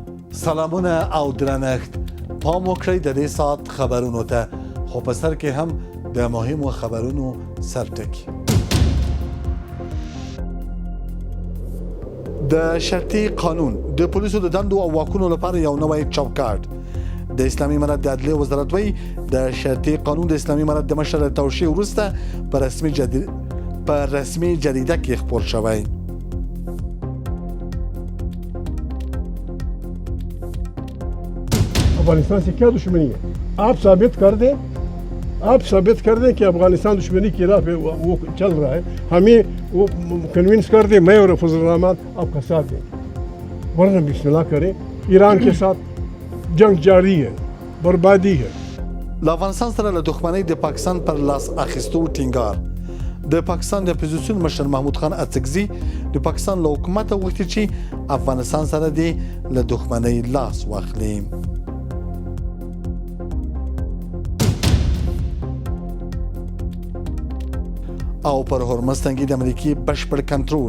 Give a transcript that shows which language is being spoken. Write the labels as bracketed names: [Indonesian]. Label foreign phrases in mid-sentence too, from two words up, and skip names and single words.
[Pashto] سلامونه او درنښت پام وکړئ د دې ساعت خبرونو ته خو په سر کې هم د مهمو خبرونو سرټکي د شرطي قانون د پولیسو د دندو او واکونو لپاره یو نوی چوکاټ د اسلامي امارت د عدلیې وزارت وایي د شرطي قانون د اسلامي امارت د مشر له توشیح وروسته په رسمي جریده کې خپور شوی. [Urdu] افغانستان سے کیا دشمنی ہے? آپ ثابت کر دیں کہ افغانستان دشمنی کی راہ پہ وہ چل رہا ہے. ہمیں وہ کنوینس کر دیں، میں اور فضل رحمان آپ کا ساتھ دیں. ورنہ بسم اللہ کریں، ایران کے ساتھ جنگ جاری ہے، بربادی ہے. [Pashto] له افغانستان سره له دښمنۍ د پاکستان پر لاس اخیستو ټینګار. د پاکستان د اپوزیسیون مشر محمود خان اڅکزي د پاکستان له حکومته غوښتي چې افغانستان سره د له دښمنۍ لاس واخلي. او پر هرمز تنګي د امریکای بشپړ کنټرول.